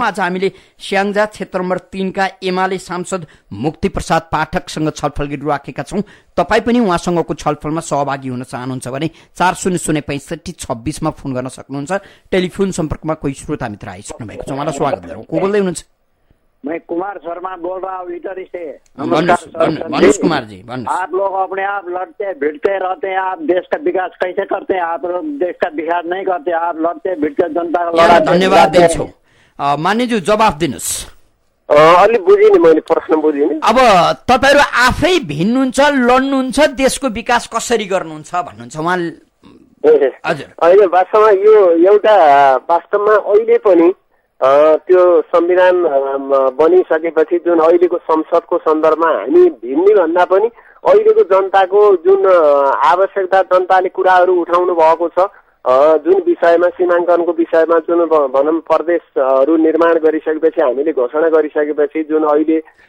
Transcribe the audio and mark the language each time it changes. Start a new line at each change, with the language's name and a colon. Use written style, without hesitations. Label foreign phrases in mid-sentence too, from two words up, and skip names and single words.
Nepali: आज हामीले स्याङ्जा क्षेत्र नम्बर 3 का एमाले सांसद मुक्ति प्रसाद पाठकसँग छलफल गरिराखेका छौँ। तपाईँ पनि उहाँसँगको छलफलमा सहभागी हुन चाहनुहुन्छ भने 40065626 मा फोन गर्न सक्नुहुन्छ। टेलिफोन सम्पर्कमा कोही श्रोता मित्र आइसक्नु भएको छ, उहाँलाई स्वागत गरौँ। को बोल्दै हुनुहुन्छ?
Hindi: मैं कुमार शर्मा बोल रहा हूँ इटरी से। मनोज कुमार जी, आप लोग अपने आप लड़ते भिड़ते रहते हैं, आप देश का विकास कैसे करते हैं? आप लोग देश का विकास नहीं करते, आप लड़ते भिड़ते जनता का लड़ा।
Nepali: धन्यवाद दिन्छु। मान्यज्यू जवाफ दिनुहोस्। अलि बुझेँ नि, मैले प्रश्न बुझेँ नि। अब तपाईहरु आफै भिन्नुहुन्छ, लड्नुहुन्छ, देशको विकास कसरी गर्नुहुन्छ भन्नुहुन्छ उहाँ? हजुर, होइन, वास्तवमा यो एउटा वास्तवमा अहिले पनि त्यो संविधान बनिसकेपछि जुन अहिलेको संसदको सन्दर्भमा हामी भिन्ने भन्दा पनि अहिलेको जनताको जुन आवश्यकता, जनताले कुराहरू उठाउनु भएको छ, जुन विषयमा सीमाङ्कनको विषयमा जुन भनौँ प्रदेशहरू निर्माण गरिसकेपछि, हामीले घोषणा गरिसकेपछि जुन अहिले